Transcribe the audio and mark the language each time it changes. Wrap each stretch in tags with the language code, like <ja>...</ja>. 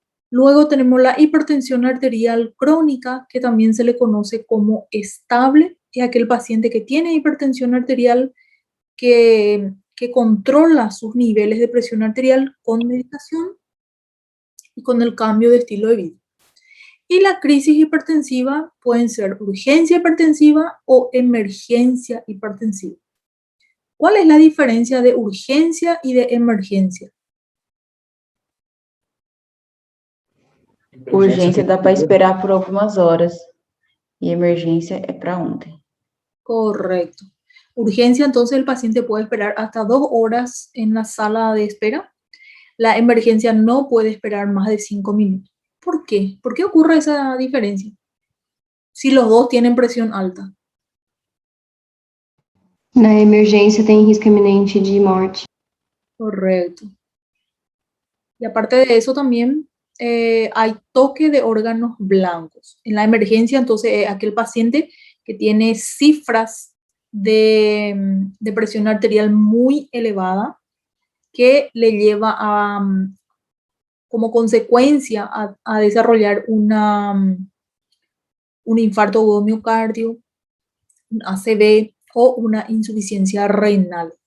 <es>Luego tenemos la hipertensión arterial crónica, que también se le conoce como estable, es aquel paciente que tiene hipertensión arterial que controla sus niveles de presión arterial con medicación y con el cambio de estilo de vida. Y la crisis hipertensiva pueden ser urgencia hipertensiva o emergencia hipertensiva. ¿Cuál es la diferencia de urgencia y de emergencia?</es> <pt>Urgência dá para esperar por algumas horas. E emergência é para ontem.</pt> <es>Correcto. Urgencia, entonces el paciente puede esperar hasta 2 horas en la sala de espera. La emergencia no puede esperar más de 5 minutos. ¿Por qué? ¿Por qué ocurre esa diferencia? Si los dos tienen presión alta.</es> <pt>Na emergência tem risco iminente de morte.</pt> <es>Correcto. Y aparte de eso también hay toque de órganos blancos. En la emergencia, entonces, aquel paciente que tiene cifras de presión arterial muy elevada que le lleva a, como consecuencia a desarrollar un infarto agudo miocardio, un ACV o una insuficiencia renal.</es>